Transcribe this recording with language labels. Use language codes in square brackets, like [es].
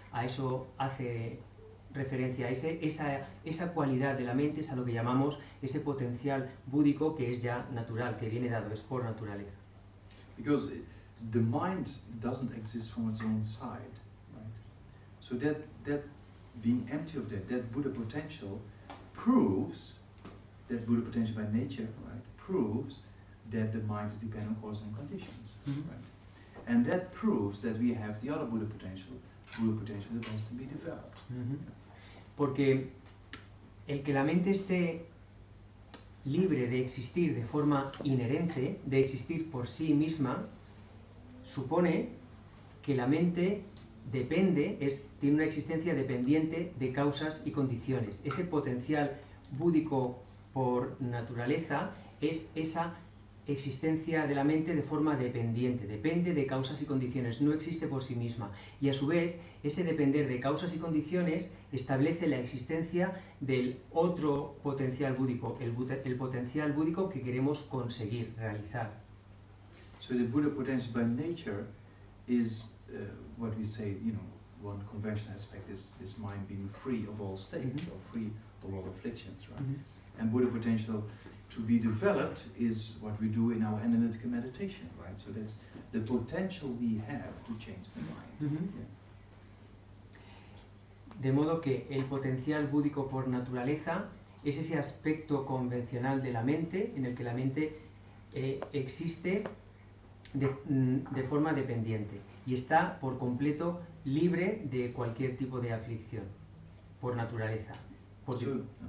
[es] A eso hace referencia, esa cualidad de la mente es a lo que llamamos ese potencial búdico que es ya natural, que viene dado, es por naturaleza. [en] Because the mind doesn't exist from its own side, right? So that being empty of that Buddha potential proves, that Buddha potential by nature, right, proves that the mind is dependent on causes and conditions, Mm-hmm. right? And that proves that we have the other Buddha potential that has to be developed. Uh-huh. [es] Porque el que la mente esté libre de existir de forma inherente, de existir por sí misma, supone que la mente tiene una existencia dependiente de causas y condiciones. Ese potencial búdico por naturaleza es esa existencia de la mente de forma dependiente, depende de causas y condiciones, no existe por sí misma. Y a su vez, ese depender de causas y condiciones establece la existencia del otro potencial búdico, el potencial búdico que queremos conseguir, realizar. [en] So the Buddha potential by nature is what we say, one conventional aspect is this mind being free of all states, Mm-hmm. or free of all afflictions, right? Mm-hmm. And Buddha potential to be developed is what we do in our analytical meditation, right? So that's the potential we have to change the mind. Mm-hmm. Yeah. [es] De modo que el potencial búdico por naturaleza es ese aspecto convencional de la mente en el que la mente existe de forma dependiente y está por completo libre de cualquier tipo de aflicción por naturaleza. Porque,